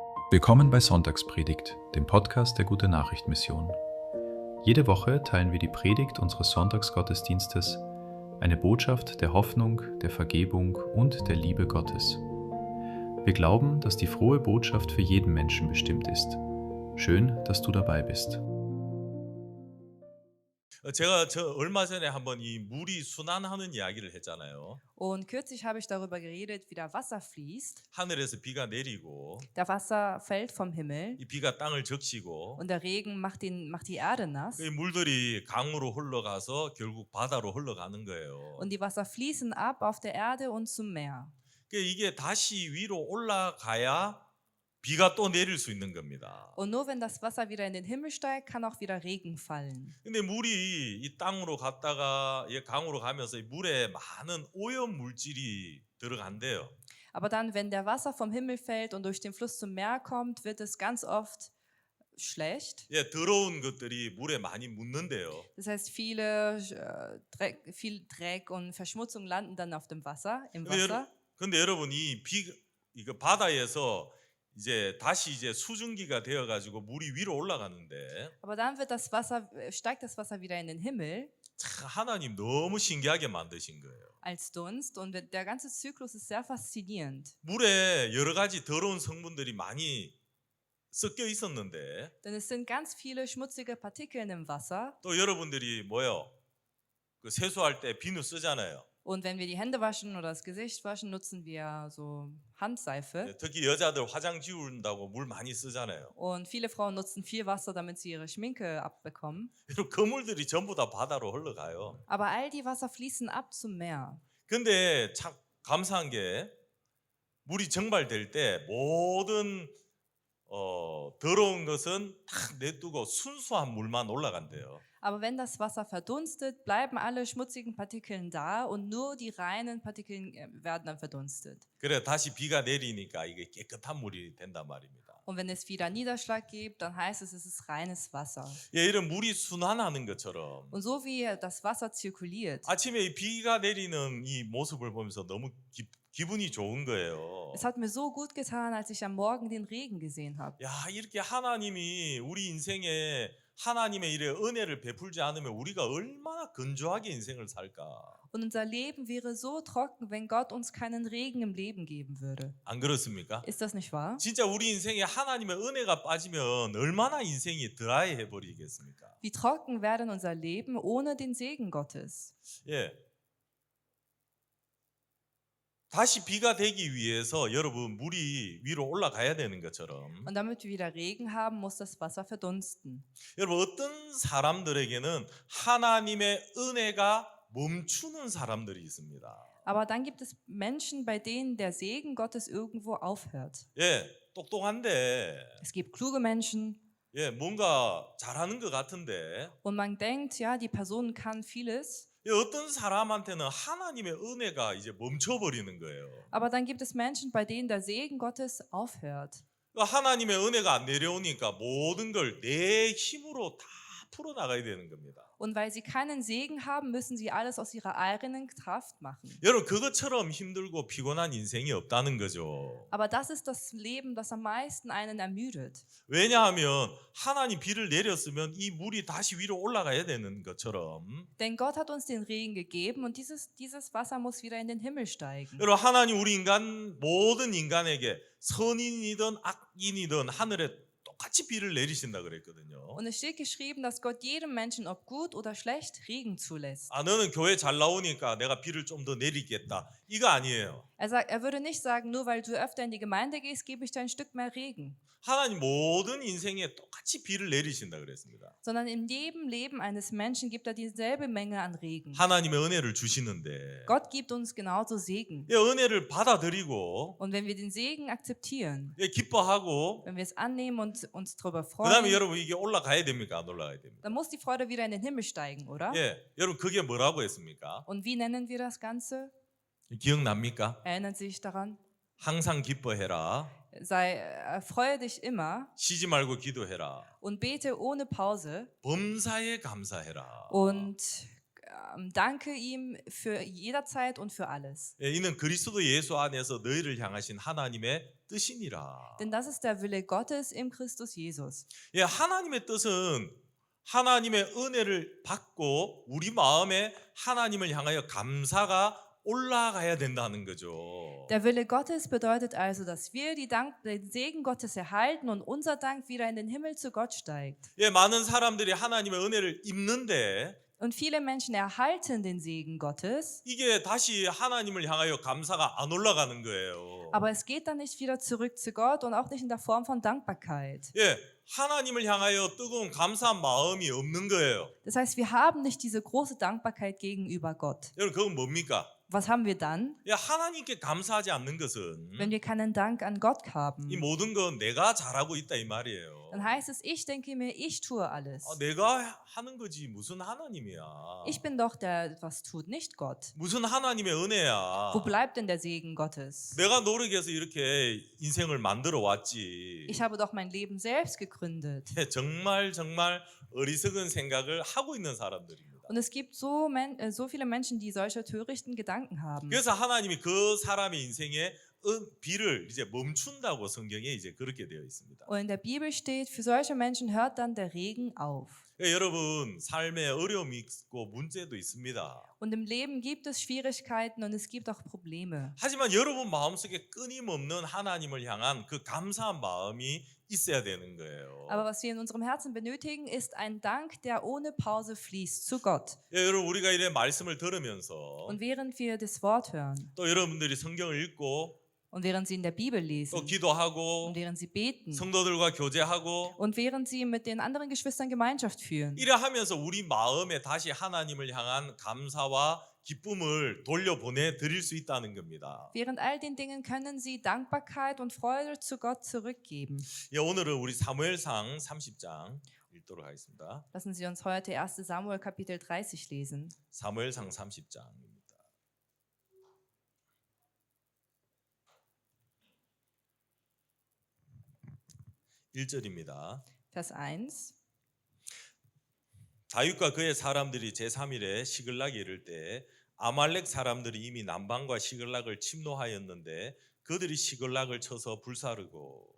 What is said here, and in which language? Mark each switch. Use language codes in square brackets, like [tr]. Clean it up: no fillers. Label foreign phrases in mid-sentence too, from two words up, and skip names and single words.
[de] Willkommen bei Sonntagspredigt, dem Podcast der Gute-Nachricht-Mission. Jede Woche teilen wir die Predigt unseres Sonntagsgottesdienstes, eine Botschaft der Hoffnung, der Vergebung und der Liebe Gottes. Wir glauben, dass die frohe Botschaft für jeden Menschen bestimmt ist. Schön, dass du dabei bist. [ko] 제가 얼마 전에 한번 이 물이 순환하는 이야기를 했잖아요. [de] Und kürzlich habe ich darüber geredet, wie der Wasser fließt. [ko] 하늘에서 비가 내리고 [de] Der Wasser fällt vom Himmel [ko] 이 비가 땅을 적시고 [de] und der Regen macht die Erde nass. [ko] 이 물들이 강으로 흘러가서 결국 바다로 흘러가는 거예요. [de] Und die Wasser fließen ab auf der Erde und zum Meer. [ko] 이게 다시 위로 올라가야 비가 또 내릴 수 있는 겁니다. [de] Und nur wenn das Wasser wieder in den Himmel steigt, kann auch wieder Regen fallen. [ko] 근데 물이 이 땅으로 갔다가 강으로 가면서 이 물에 많은 오염 물질이 들어간대요. [de] Aber dann, wenn der Wasser vom Himmel fällt und durch den Fluss zum Meer kommt, wird es ganz oft schlecht. [ko] 더러운 것들이 물에 많이 묻는데요. [de] Das heißt, viel Dreck und Verschmutzung landen dann auf dem Wasser, im Wasser. [ko] 근데 여러분 이거 바다에서 이제 다시 수증기가 되어 가지고 물이 위로 올라가는데 [de] Aber dann steigt das Wasser wieder in den Himmel [ko] 참 하나님 너무 신기하게 만드신 거예요. [de] als Dunst und der ganze Zyklus ist sehr faszinierend. [ko] 물에 여러 가지 더러운 성분들이 많이 섞여 있었는데 [de] Denn es sind ganz viele schmutzige Partikel im Wasser [ko] 또 여러분들이 세수할 때 비누 쓰잖아요. [de] und wenn wir die Hände waschen oder das Gesicht waschen, nutzen wir so Handseife. [ko] 특히 여자들 화장 지운다고 물 많이 쓰잖아요. [de] Und viele Frauen nutzen viel Wasser, damit sie ihre Schminke abbekommen. [ko] 그 물들이 전부 다 바다로 흘러가요. [de] Aber all die Wasser fließen ab zum Meer. [ko] 근데 참 감사한 게 물이 증발될 때 모든 더러운 것은 딱 내두고 순수한 물만 올라간대요. [de] Aber wenn das Wasser verdunstet, bleiben alle schmutzigen Partikeln da und nur die reinen Partikeln werden dann verdunstet. [ko] 그래 다시 비가 내리니까 이게 깨끗한 물이 된단 말입니다. [de] Und wenn es wieder Niederschlag gibt, dann heißt es ist reines Wasser. [ko] 이런 물이 순환하는 것처럼 [de] Und so wie das Wasser zirkuliert. [ko] 아침에 이 비가 내리는 이 모습을 보면서 너무 기분이 좋은 거예요. [de] Es hat mir so gut getan, als ich am Morgen den Regen gesehen habe. [ko] 야, 이렇게 하나님이 우리 인생에 하나님의 일에 은혜를 베풀지 않으면 우리가 얼마나 건조하게 인생을 살까? [de] Und unser Leben wäre so trocken, wenn Gott uns keinen Regen im Leben geben würde. [ko] 안 그렇습니까? [de] Ist das nicht wahr? [ko] 진짜 우리 인생에 하나님의 은혜가 빠지면 얼마나 인생이 드라이해 버리겠습니까? [de] Wie trocken wäre denn unser Leben ohne den Segen Gottes? [ko] 예. 다시 비가 되기 위해서 여러분 물이 위로 올라가야 되는 것처럼 [de] Und damit wir wieder Regen haben, muss das Wasser verdunsten. [ko] 여러분 어떤 사람들에게는 하나님의 은혜가 멈추는 사람들이 있습니다. [de] Aber dann gibt es Menschen, bei denen der Segen Gottes irgendwo aufhört. [ko] 예, 똑똑한데 [de] Es gibt kluge Menschen [ko] 뭔가 잘하는 것 같은데 [de] und man denkt, ja, die Person kann vieles. [ko] 어떤 사람한테는 하나님의 은혜가 이제 멈춰버리는 거예요. [de] Aber dann gibt es Menschen, bei denen der Segen Gottes aufhört. [ko] 하나님의 은혜가 안 내려오니까 모든 걸 내 힘으로 다 풀어나가야 되는 겁니다. [de] Und weil sie keinen Segen haben, müssen sie alles aus ihrer eigenen Kraft machen. [ko] 여러분 그것처럼 힘들고 피곤한 인생이 없다는 거죠. [de] Aber das ist das Leben, das am meisten einen ermüdet. [ko] 왜냐하면 하나님 비를 내렸으면 이 물이 다시 위로 올라가야 되는 것처럼 [de] Denn Gott hat uns den Regen gegeben und dieses Wasser muss wieder in den Himmel steigen. [ko] 여러분 하나님 우리 모든 인간에게 선인이든 악인이든 하늘에 똑같이 비를 내리신다 그랬거든요. [de] Und es steht geschrieben, dass Gott jedem Menschen, ob gut oder schlecht, Regen zulässt. [ko] 너는 교회 잘 나오니까 내가 비를 좀 더 내리겠다. 이거 아니에요. [de] Er würde nicht sagen, nur weil du öfter in die Gemeinde gehst, gebe ich dir ein Stück mehr Regen. [ko] 하나님 모든 인생에 똑같이 비를 내리신다 그랬습니다. [de] Sondern in jedem Leben eines Menschen gibt er dieselbe Menge an Regen. [ko] 하나님의 은혜를 주시는데 [de] Gott gibt uns genauso Segen. [ko] 은혜를 받아들이고 [de] Und wenn wir den Segen akzeptieren, [ko] 기뻐하고 [de] wenn wir es annehmen und uns darüber [ko] 그다음에 [de] freuen, [ko] 여러분 이게 올라가야 됩니까? 안 올라가야 됩니까? [de] dann muss die Freude wieder in den Himmel steigen, oder? [ko] 여러분 그게 뭐라고 했습니까? [de] Und wie nennen wir das Ganze? [ko] 기억납니까? [de] Erinnern Sie sich daran? [ko] 항상 기뻐해라. [de] Freue dich immer [ko] 쉬지 말고 기도해라. [de] und bete ohne Pause [ko] 범사에 감사해라. [de] und danke ihm für jederzeit und für alles. [ko] 예, 이는 그리스도 예수 안에서 너희를 향하신 하나님의 뜻이니라. [de] Denn das ist der Wille Gottes im Christus Jesus. [ko] 예, 하나님의 뜻은 하나님의 은혜를 받고 우리 마음에 하나님을 향하여 감사가 올라가야 된다는 거죠. [de] Der Wille Gottes bedeutet also, dass wir den Segen Gottes erhalten und unser Dank wieder in den Himmel zu Gott steigt. [ko] 예, 많은 사람들이 하나님의 은혜를 입는데 [de] Und viele Menschen erhalten den Segen Gottes, [ko] 이게 다시 하나님을 향하여 감사가 안 올라가는 거예요. [de] aber es geht dann nicht wieder zurück zu Gott und auch nicht in der Form von Dankbarkeit. [ko] 예, 하나님을 향하여 뜨거운 감사한 마음이 없는 거예요. [de] Das heißt, wir haben nicht diese große Dankbarkeit gegenüber Gott. [ko] 여러분, 그건 뭡니까? [de] Was haben wir dann, [ko] 예, 하나님께 감사하지 않는 것은 [de] wenn wir keinen Dank an Gott haben? [ko] 이 모든 건 내가 잘하고 있다 이 말이에요. [de] Dann heißt es, ich denke mir, ich tue alles. [ko] 내가 하는 거지 무슨 하나님이야. [de] Ich bin doch der, der etwas tut, nicht Gott. [ko] 무슨 하나님의 은혜야. [de] Wo bleibt denn der Segen Gottes? [ko] 내가 노력해서 이렇게 인생을 만들어 왔지. [de] Ich habe doch mein Leben selbst gegründet. [ko] 예, 정말 어리석은 생각을 하고 있는 사람들입니다. [de] Und es gibt so viele Menschen, die solche törichten Gedanken haben. [ko] 그래서 하나님이 그 사람의 인생에 비를 이제 멈춘다고 성경에 이제 그렇게 되어 있습니다. [de] Und in der Bibel steht, für solche Menschen hört dann der Regen auf. [ko] 예, 여러분 삶에 어려움이 있고 문제도 있습니다. [de] Und im Leben gibt es Schwierigkeiten und es gibt auch Probleme. [ko] 하지만 여러분 마음속에 끊임없는 하나님을 향한 그 감사한 마음이 있어야 되는 거예요. [de] Aber was wir in unserem Herzen benötigen, ist ein Dank, der ohne Pause fließt zu Gott. [ko] 예, 여러분 우리가 이래 말씀을 들으면서 [de] Und während wir das Wort hören [ko] 또 여러분들이 성경을 읽고 [de] und während sie in der Bibel [ko] 또 [de] lesen [ko] 기도하고 [de] und während sie beten [ko] 성도들과 교제하고 [de] und während sie mit den anderen Geschwistern Gemeinschaft führen, [ko] 이래 하면서 우리 마음에 다시 하나님을 향한 감사와 기쁨을 돌려보내 드릴 수 있다는 겁니다. [de] während all den Dingen können sie Dankbarkeit und Freude zu Gott zurückgeben. [ko] 예, 오늘은 우리 사무엘상 30장 읽도록 하겠습니다. [de] Lassen Sie uns heute 1. Samuel Kapitel 30 lesen. [ko] 사무엘상 30장입니다. 1절입니다. [de] Vers 1. [ko] 다윗과 그의 사람들이 제3일에 시글락에 이를 때 아말렉 사람들이 이미 남방과 시글락을 침노하였는데 그들이 시글락을 쳐서 불사르고